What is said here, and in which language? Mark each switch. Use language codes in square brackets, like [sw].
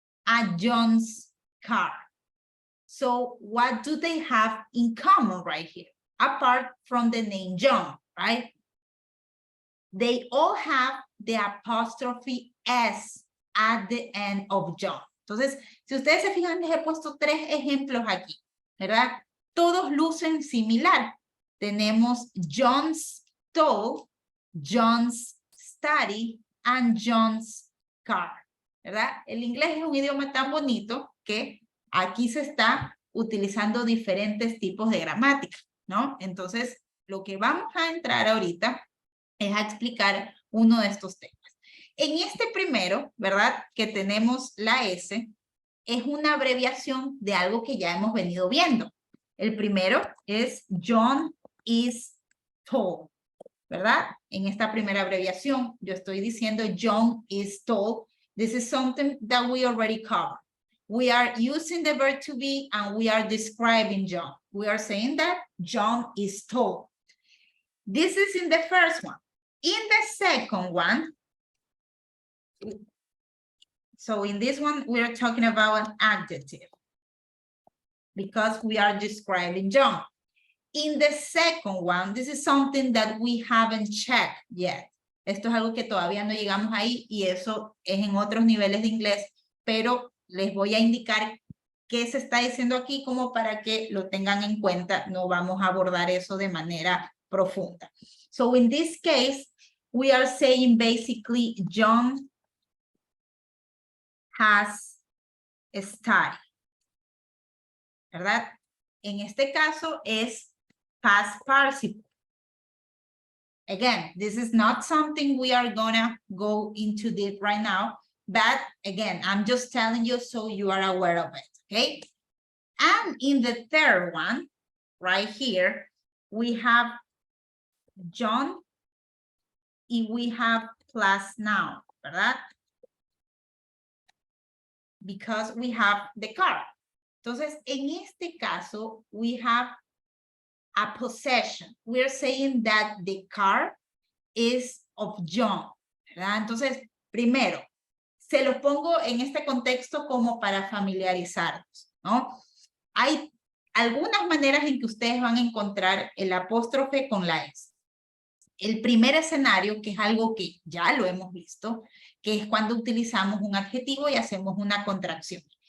[en] a John's car. So what do they have in common right here? Apart from the name John, right? They all have the apostrophe S at the end of John. [es] Entonces, si ustedes se fijan, les he puesto 3 ejemplos aquí, ¿verdad? Todos lucen similar. Tenemos [en] John's stove, John's study, and John's car, [es] ¿verdad? El inglés es un idioma tan bonito que aquí se está utilizando diferentes tipos de gramática, ¿no? Entonces, lo que vamos a entrar ahorita es a explicar uno de estos temas. En este primero, ¿verdad? Que tenemos la S, es una abreviación de algo que ya hemos venido viendo. El primero es [en] John is tall, [es] ¿verdad? En esta primera abreviación, yo estoy diciendo [en] John is tall. This is something that we already covered. We are using the verb to be and we are describing John. We are saying that John is tall. This is in the first one. In the second one, so in this one, we are talking about an adjective because we are describing John. In the second one, this is something that we haven't checked yet. [es] Esto es algo que todavía no llegamos ahí y eso es en otros niveles de inglés, pero les voy a indicar qué se está diciendo aquí como para que lo tengan en cuenta. No vamos a abordar eso de manera profunda. [en] So in this case, we are saying basically John has studied, [es] ¿verdad? En este caso es past participle. [en] Again, this is not something we are gonna go into deep right now, but again, I'm just telling you so you are aware of it, okay? And in the third one, right here, we have John y we have plus noun, [es] ¿verdad? [en] Because we have the car. [es] Entonces, en este caso, [en] we have a possession. We're saying that the car is of John, [es] ¿verdad? Entonces, primero, se lo pongo en este contexto como para familiarizarnos, ¿no? Hay algunas maneras en que ustedes van a encontrar el apóstrofe con la S. El primer escenario, que es algo que ya lo hemos visto, que es cuando utilizamos un adjetivo y hacemos una contracción.